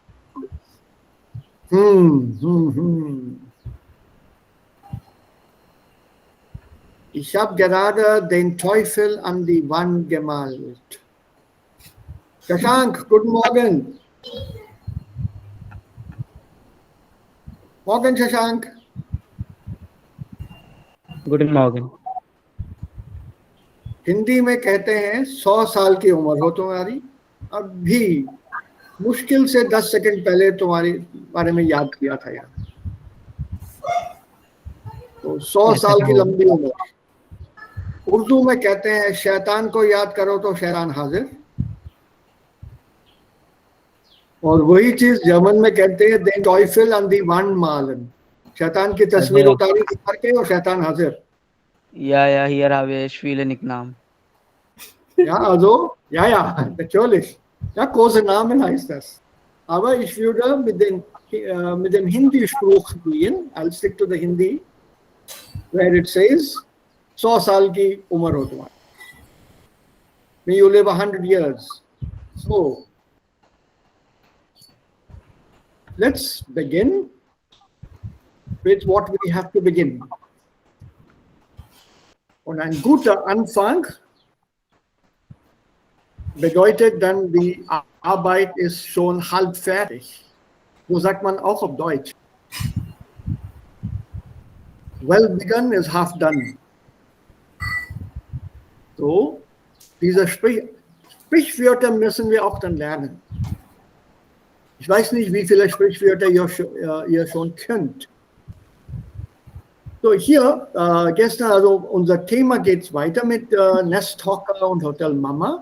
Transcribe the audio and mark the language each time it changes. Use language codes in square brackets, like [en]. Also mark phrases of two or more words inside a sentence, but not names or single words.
[de] Ich habe gerade den Teufel an die Wand gemalt. Shashank, guten Morgen. Morgen, Shashank. Guten Morgen. [hi] हिंदी में कहते हैं 100 साल की उम्र हो तुम्हारी, अभी मुश्किल से 10 सेकंड पहले तुम्हारे बारे में याद किया था यार. तो 100 ऐसा साल क्या की होगा? लंबी उम्र. उर्दू में कहते हैं शैतान को याद करो तो शैतान हाजिर. और वही चीज जर्मन में कहते हैं [de] den Teufel an die Wand malen. [hi] शैतान की तस्वीर Also, उतारी दीवार के और शैतान हाजिर. [de] ja, hier habe ich viele Nicknamen. Ja, also, ja, natürlich. Ja, Kosenamen heißt das. Aber ich würde mit dem Hindi-Spruch gehen. [en] I'll stick to the Hindi, where it says, [hi] 100 साल की उम्र हो तुम्हारी. [en] May you live 100 years. So, let's begin with what we have to begin. [de] Und ein guter Anfang bedeutet dann, die Arbeit ist schon halb fertig. So sagt man auch auf Deutsch. [en] Well begun is half done. [de] So, diese Sprichwörter müssen wir auch dann lernen. Ich weiß nicht, wie viele Sprichwörter ihr schon könnt. So, hier, gestern, also unser Thema geht weiter mit Nest Hocker und Hotel Mama.